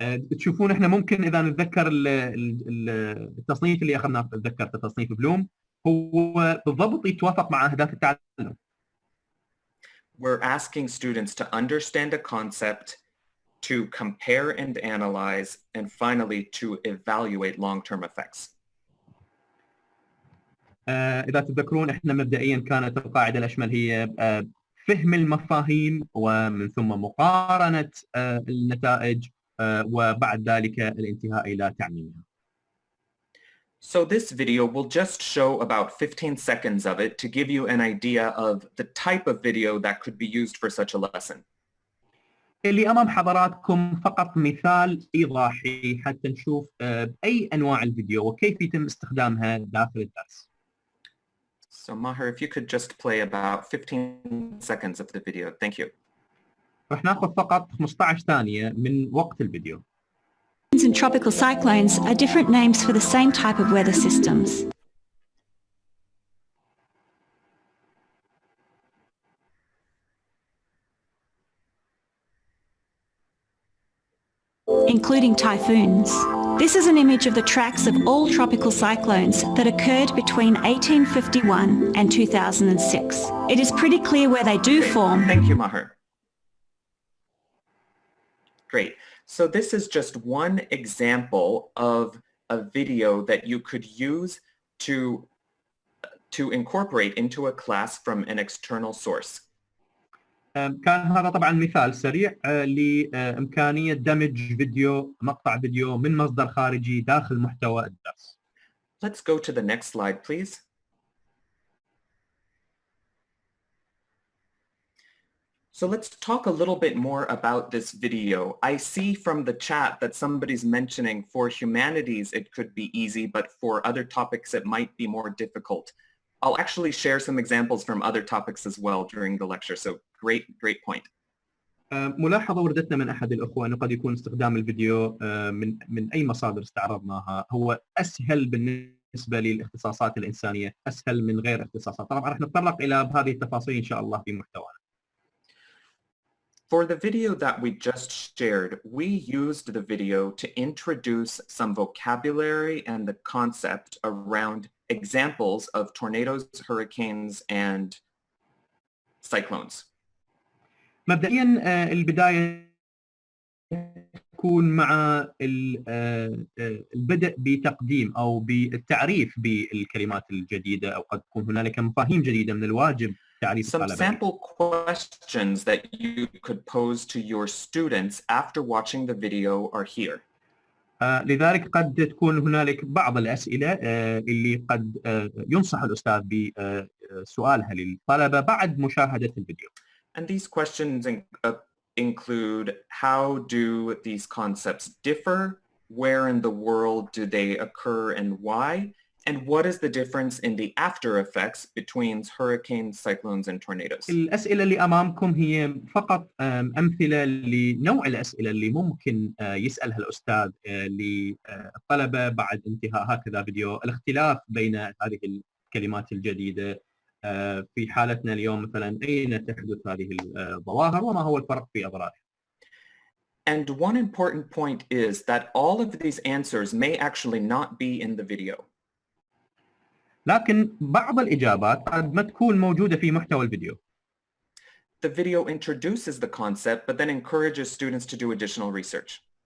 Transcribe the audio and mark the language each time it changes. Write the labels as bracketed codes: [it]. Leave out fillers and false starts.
[ar] تشوفون احنا ممكن اذا نتذكر التصنيف اللي اخذناه، تذكرت تصنيف بلوم هو بالضبط يتوافق مع اهداف التعلم. [en] We're asking students to understand a concept, to compare and analyze, and finally to evaluate long-term effects. [ar] إذا تذكرون إحنا مبدئياً كانت القاعدة الأشمل هي فهم المفاهيم ومن ثم مقارنة النتائج وبعد ذلك الانتهاء إلى تعميمها. [en] So this video will just show about 15 seconds of it to give you an idea of the type of video that could be used for such a lesson. [ar] اللي أمام حضراتكم فقط مثال إيضاحي حتى نشوف أي أنواع الفيديو وكيف يتم استخدامها داخل الدرس. [en] So Maher, if you could just play about 15 seconds of the video. Thank you. [ar] رح ناخذ فقط 15 ثانية من وقت الفيديو. [en] And tropical cyclones are different names for the same type of weather systems. Including typhoons. This is an image of the tracks of all tropical cyclones that occurred between 1851 and 2006. It is pretty clear where they do form. Thank you, Maher. Great. So this is just one example of a video that you could use to incorporate into a class from an external source. [ar] كان هذا طبعا مثال سريع لإمكانية دمج مقطع فيديو من مصدر خارجي داخل محتوى الدرس. [en] Let's go to the next slide, please. So let's talk a little bit more about this video. I see from the chat that somebody's mentioning for humanities it could be easy, but for other topics it might be more difficult. I'll actually share some examples from other topics as well during the lecture, so great point. [ar] ملاحظة وردتنا من أحد الأخوة أنه قد يكون استخدام الفيديو من أي مصادر استعرضناها هو أسهل بالنسبة للاختصاصات الإنسانية، أسهل من غير اختصاصات. طبعا رح نتطرق إلى هذه التفاصيل إن شاء الله في محتوانا. [en] For the video that we just shared, we used the video to introduce some vocabulary and the concept around examples of tornadoes, hurricanes, and cyclones. [ar] مبدئيا البداية تكون مع البدء بتقديم أو بالتعريف بالكلمات الجديدة، أو قد تكون هنالك مفاهيم جديدة من الواجب تعريف [en] Some [ar] الطلبة. [en] sample questions that you could pose to your students after watching the video are here. [ar] لذلك قد تكون هنالك بعض الأسئلة اللي قد ينصح الأستاذ بسؤالها للطلبة بعد مشاهدة الفيديو. [en] And these questions include how do these concepts differ, where in the world do they occur and why, and what is the difference in the after effects between hurricanes, cyclones and tornadoes. [ar] الأسئلة اللي أمامكم هي فقط أمثلة لنوع الأسئلة اللي ممكن يسألها الأستاذ للطلبة بعد انتهاء هكذا فيديو. الاختلاف بين هذه الكلمات الجديدة في حالتنا اليوم مثلا أين تحدث هذه الظواهر وما هو الفرق في أضرارها. [en] And one important point is that all of these answers may actually not be in the video. [ar] لكن بعض الإجابات قد ما تكون موجودة في محتوى الفيديو. [en] The video introduces the concept but then encourages students to do additional research.